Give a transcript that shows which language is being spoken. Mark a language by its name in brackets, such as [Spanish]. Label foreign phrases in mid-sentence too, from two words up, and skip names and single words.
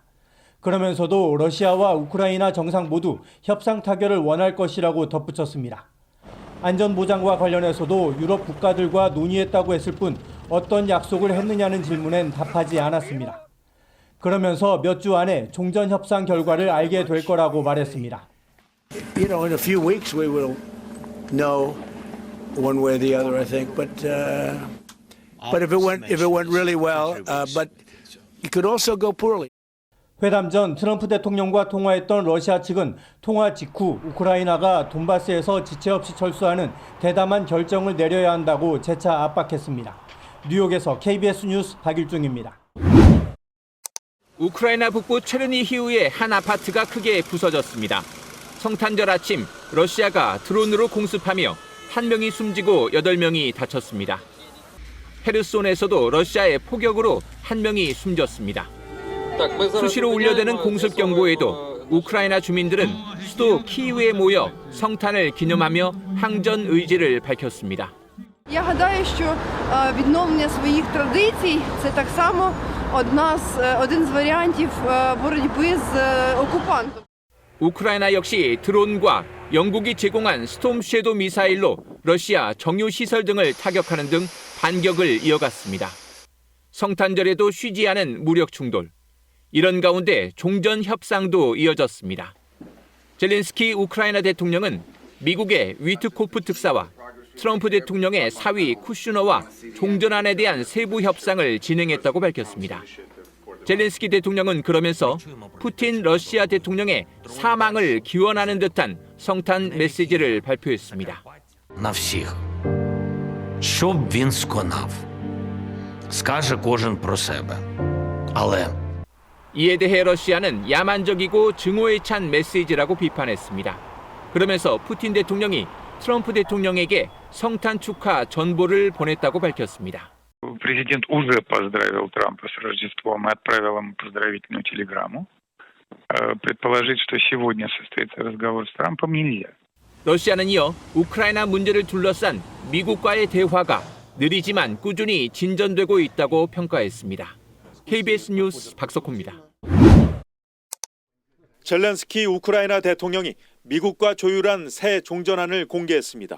[Korean] 그러면서도 러시아와 우크라이나 정상 모두 협상 타결을 원할 것이라고 덧붙였습니다. 안전보장과 관련해서도 유럽 국가들과 논의했다고 했을 뿐 어떤 약속을 했느냐는 질문엔 답하지 않았습니다. 그러면서 몇 주 안에 종전 협상 결과를 알게 될 거라고 말했습니다. [English] You know, in a few weeks we will know one way or the other, I think. But if it went really well, but it could also go poorly. [Korean] 회담 전 트럼프 대통령과 통화했던 러시아 측은 통화 직후 우크라이나가 돈바스에서 지체 없이 철수하는 대담한 결정을 내려야 한다고 재차 압박했습니다. 뉴욕에서 KBS 뉴스 박일중입니다. 우크라이나 북부 체르니히우의 한 아파트가 크게 부서졌습니다. 성탄절 아침 러시아가 드론으로 공습하며 1명이 숨지고 8명이 다쳤습니다. 헤르손에서도 러시아의 포격으로 1명이 숨졌습니다. 수시로 울려대는 공습 경보에도 우크라이나 주민들은 수도 키이우에 모여 성탄을 기념하며 항전 의지를 밝혔습니다. [Ukrainian] Я гадаю, що відновлення своїх традицій – це так само один з варіантів боротьби з окупантом. [Korean] 우크라이나 역시 드론과 영국이 제공한 스톰 섀도우 미사일로 러시아 정유 시설 등을 타격하는 등 반격을 이어갔습니다. 성탄절에도 쉬지 않은 무력 충돌. 이런 가운데 종전 협상도 이어졌습니다. 젤렌스키 우크라이나 대통령은 미국의 위트코프 특사와 트럼프 대통령의 사위 쿠슈너와 종전안에 대한 세부 협상을 진행했다고 밝혔습니다. 젤렌스키 대통령은 그러면서 푸틴 러시아 대통령의 사망을 기원하는 듯한 성탄 메시지를 발표했습니다. [Ukrainian] На всіх. Що б він сконав? Скаже кожен про себе. Але [Korean] 이에 대해 러시아는 야만적이고 증오에 찬 메시지라고 비판했습니다. 그러면서 푸틴 대통령이 트럼프 대통령에게 성탄 축하 전보를 보냈다고 밝혔습니다. [Russian] Президент уже поздравил Трампа с Рождеством и отправил ему поздравительную телеграмму. Предположить, что сегодня состоится разговор с Трампом, нельзя. [Korean] 러시아는 이어 우크라이나 문제를 둘러싼 미국과의 대화가 느리지만 꾸준히 진전되고 있다고 평가했습니다. KBS 뉴스 박석호입니다. 젤렌스키 우크라이나 대통령이 미국과 조율한 새 종전안을 공개했습니다.